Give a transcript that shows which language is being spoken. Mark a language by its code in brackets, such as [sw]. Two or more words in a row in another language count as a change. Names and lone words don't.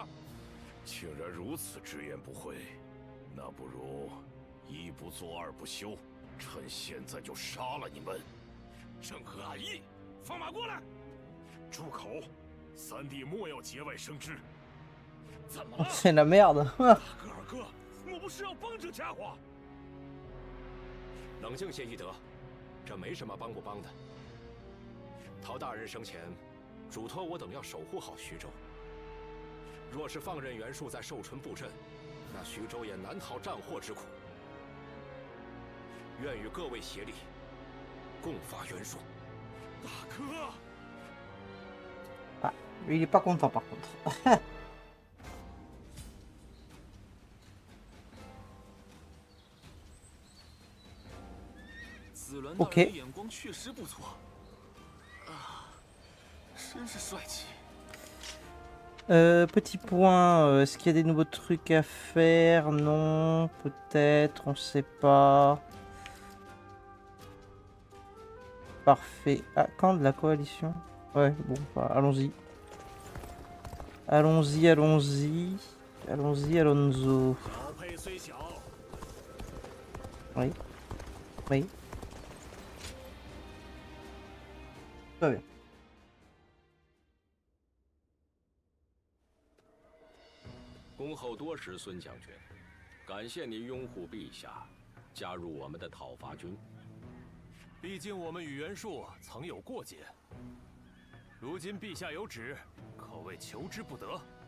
[zh] 竟然如此直言不讳，那不如一不做二不休，趁现在就杀了你们。正合俺意，放马过来！住口！三弟莫要节外生枝。怎么了 [fr] ？C'est la merde 。 [zh] 大哥二哥，莫不是要帮这家伙？冷静些，翼德，这没什么帮不帮的。陶大人生前嘱托我等要守护好徐州。若是放任袁术在寿春布阵，那徐州也难逃战祸之苦。愿与各位协力，共伐袁术。大哥。 [fr] Ah, lui, il est pas content par contre. [zh] 子伦大人的眼光确实不错啊，真是帅气。 [fr] Petit point, est-ce qu'il y a des nouveaux trucs à faire? Non, peut-être, on sait pas. Parfait. Ah, quand de la coalition? Ouais, bon, bah, allons-y. Allons-y, allons-y. Allons-y, Alonso. Oui. Oui. Très bien. [zh] 恭候多时，孙将军，感谢您拥护陛下，加入我们的讨伐军。毕竟我们与袁术曾有过节，如今陛下有旨，可谓求之不得。